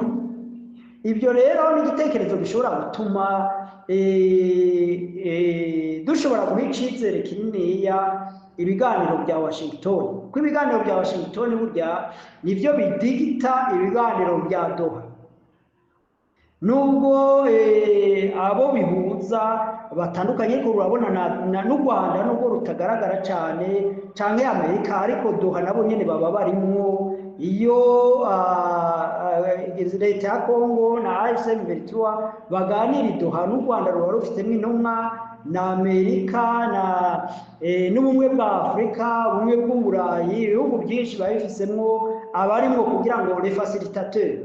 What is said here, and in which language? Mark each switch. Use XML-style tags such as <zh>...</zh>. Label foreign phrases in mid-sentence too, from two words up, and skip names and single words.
<rn>Ibyo rero ni igitekerezo gishobora gutuma dushobora guha icizere kininiya ibiganiro bya Washington, kuko ibiganiro bya Washington burya nibyo bidigita ibiganiro bya Doha. Nubwo abo bihuza batandukanye, ko urabona n'u Rwanda nubwo rutagaragara cyane canke Amerika, ariko Doha nabo nyene baba barimwo. Iyo leta ya Kongo na AFC/M23 baganira Doha, n'u Rwanda ruba rufitemo intumwa, na Amerika n'ubumwe bwa Afurika, ubumwe bw'Uburayi, ibihugu byinshi biba bifisemwo abarimwo kugira ngo</rn> <fr>les facilitateurs.</fr>